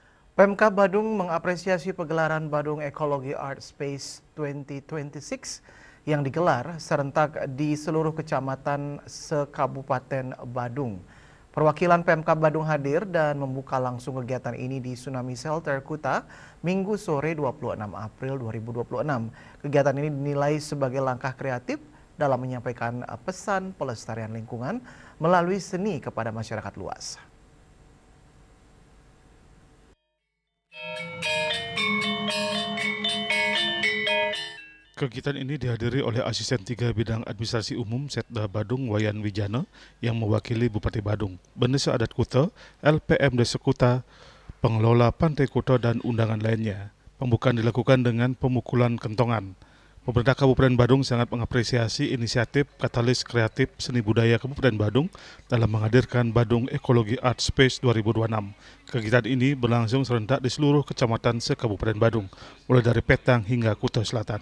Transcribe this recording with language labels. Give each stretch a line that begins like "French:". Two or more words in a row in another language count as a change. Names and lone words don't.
Indonesian: Pemkab Badung mengapresiasi pegelaran Badung Ecology Art Space 2026 yang digelar serentak di seluruh kecamatan se-Kabupaten Badung. Perwakilan Pemkab Badung hadir dan membuka langsung kegiatan ini di Tsunami Shelter Kuta Minggu sore 26 April 2026. Kegiatan ini dinilai sebagai langkah kreatif dalam menyampaikan pesan pelestarian lingkungan melalui seni kepada masyarakat luas. Kegiatan ini dihadiri oleh Asisten 3 Bidang Administrasi Umum Setda Badung Wayan Wijana yang mewakili Bupati Badung, Bendesa Adat Kuta, LPM Desa Kuta, pengelola Pantai Kuta dan undangan lainnya. Pembukaan dilakukan dengan pemukulan kentongan. Pemerintah Kabupaten Badung sangat mengapresiasi inisiatif Katalis Kreatif Seni Budaya Kabupaten Badung dalam menghadirkan Badung Ecology Art Space 2026. Kegiatan ini berlangsung serentak di seluruh kecamatan se-Kabupaten Badung, mulai dari Petang hingga Kuta Selatan.